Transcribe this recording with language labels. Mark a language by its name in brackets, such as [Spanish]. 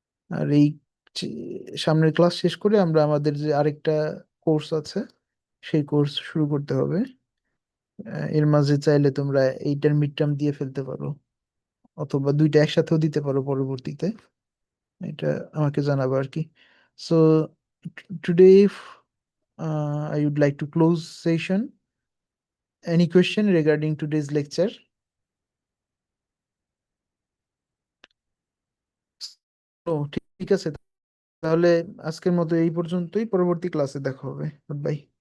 [Bangla] আর এই সামনের ক্লাস শেষ করে আমরা আমাদের যে আরেকটা কোর্স আছে সেই কোর্স শুরু করতে হবে। এর মাঝে চাইলে তোমরা এইটার মিড টার্ম দিয়ে ফেলতে পারো, অথবা দুইটা একসাথেও দিতে পারো পরবর্তীতে। এটা আমাকে জানাবো আর কি। [English] So today I would like to close session. Any question regarding today's lecture? [Bangla] ও, ঠিক আছে, তাহলে আজকের মতো এই পর্যন্তই। পরবর্তী ক্লাসে দেখা হবে। বাই।